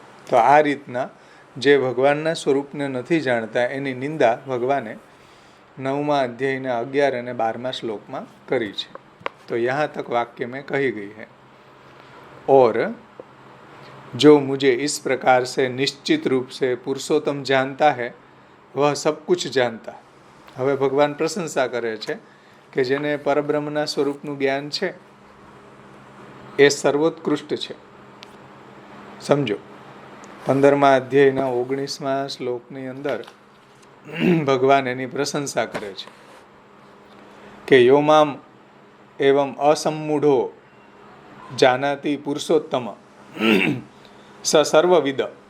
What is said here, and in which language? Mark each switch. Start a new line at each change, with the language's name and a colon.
Gujarati: તો આ રીતના જે ભગવાનના સ્વરૂપને નથી જાણતા એની નિંદા ભગવાને 9મા અધ્યાયના 11 અને 12મા શ્લોકમાં કરી છે.
Hindi: તો यहाँ तक वाक्य में कही गई है. और जो मुझे इस प्रकार से निश्चित रूप से पुरुषोत्तम जानता है वह सब कुछ जानता.
Gujarati: હવે ભગવાન પ્રશંસા કરે છે કે જેને પરબ્રહ્મના સ્વરૂપનું જ્ઞાન છે એ સર્વોત્કૃષ્ટ છે. સમજો 15મા અધ્યાયના 19મા શ્લોકની અંદર ભગવાન એની પ્રશંસા કરે છે કે
Sanskrit: યોમામ એવમ અસમ્મૂઢો જાનાતિ પુરુષોત્તમ સ સર્વવિદ.